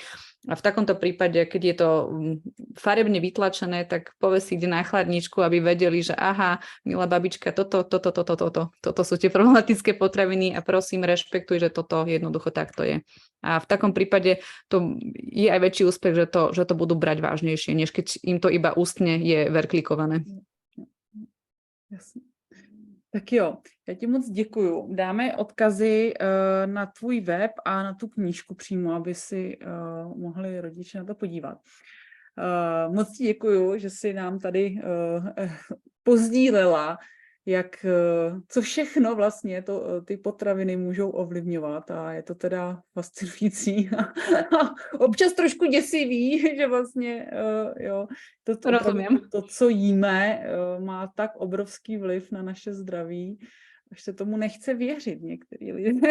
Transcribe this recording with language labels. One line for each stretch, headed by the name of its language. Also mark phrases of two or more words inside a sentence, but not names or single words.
Slovak: A v takomto prípade, keď je to farebne vytlačené, tak povesí na chladničku, aby vedeli, že aha, milá babička, toto sú tie problematické potraviny a prosím, rešpektuj, že toto jednoducho takto je. A v takom prípade to je aj väčší úspech, že to budú brať vážnejšie, než keď im to iba ústne je verklikované.
Czech: Jasně. Tak jo, já ti moc děkuju. Dáme odkazy na tvůj web a na tu knížku přímo, aby si mohli rodiče na to podívat. Moc ti děkuju, že jsi nám tady pozdílela, co všechno vlastně ty potraviny můžou ovlivňovat a je to teda fascinující a občas trošku děsivý, že vlastně to, co jíme, má tak obrovský vliv na naše zdraví až se tomu nechce věřit některý lidé.